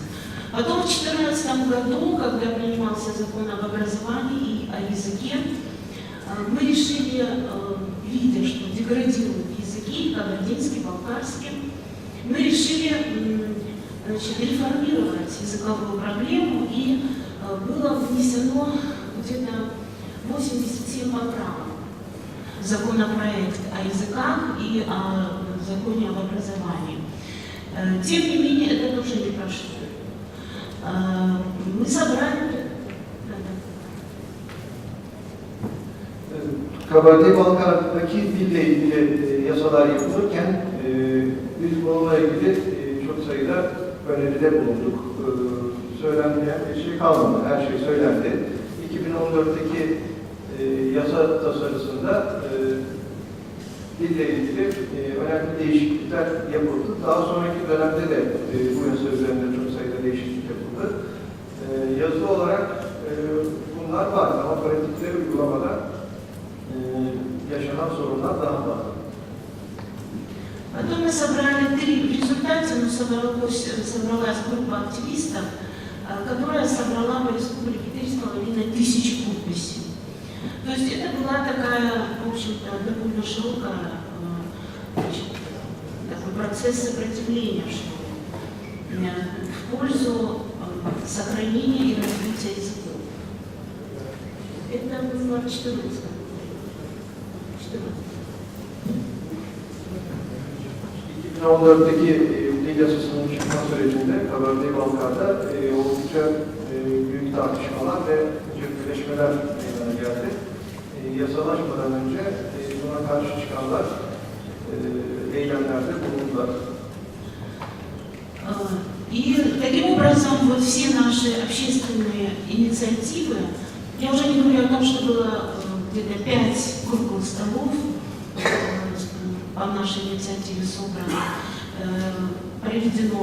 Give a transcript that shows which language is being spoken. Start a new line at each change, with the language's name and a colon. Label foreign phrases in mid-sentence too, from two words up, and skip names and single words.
Russian: Потом в 2014 году, когда принимался закон об образовании и о языке, мы решили, видя, что деградируют языки, кабардинский, балкарский, мы решили реформировать языковую проблему, и было внесено где-то 87 поправок в законопроект о языках и о законе об образовании. Тем не менее, это тоже не прошло. Мы собрали...
Turkish: Kabardey-Balkar'daki dille ilgili yasalar yapılırken biz bununla ilgili çok sayıda öneride bulunduk. Söylenmeyen bir şey kalmadı, her şey söylendi. 2014'teki yasa tasarısında dille ilgili önemli değişiklikler yapıldı. Daha sonraki dönemde de bu yasa üzerinde çok sayıda değişiklik yapıldı. Yazılı olarak bunlar var ama pratikte uygulamada yaşanan sorunlar daha fazla.
Russian: Потом мы собрали в результате собралась группа активистов, которая собрала по республике 3,5 тысячи подписей. То есть это была такая, в общем-то, довольно широкая такой процесс сопротивления, что в пользу сохранения и развития языков. Это было в 2014 году.
Turkish: 2014'teki dil yasasının çıkma sürecinde Kabardey-Balkar'da oldukça büyük tartışmalar ve cepleşmeler meydana geldi. Yasalaşmadan önce buna karşı çıkanlar eylemlerde bulundular.
Russian: И таким образом вот все наши общественные инициативы, я уже не говорю о том, что было где-то 5 круглых столов по нашей инициативе собрано, проведено.